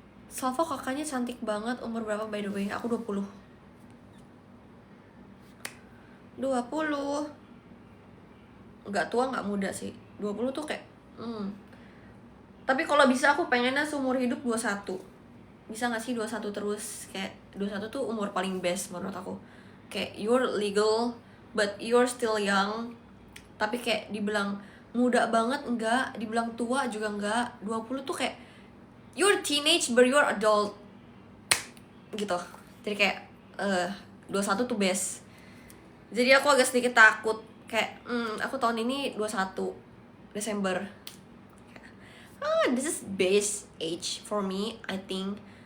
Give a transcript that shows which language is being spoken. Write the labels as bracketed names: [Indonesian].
[Indonesian] Salvo kakaknya cantik banget. Umur berapa [English] by the way? [Indonesian] Aku 20. Nggak tua nggak muda sih. 20 tuh kayak Tapi kalau bisa aku pengennya seumur hidup 21. Bisa gak sih 21 terus? Kayak 21 tuh umur paling best menurut aku. Kayak [English] you're legal but you're still young. [Indonesian] Tapi kayak dibilang muda banget enggak, dibilang tua juga enggak. 20 tuh kayak [English] you're teenage but you're adult [Indonesian] gitu. Jadi kayak 21 tuh best. Jadi aku agak sedikit takut kayak aku tahun ini 21 Desember. [English] This is best age for me, I think.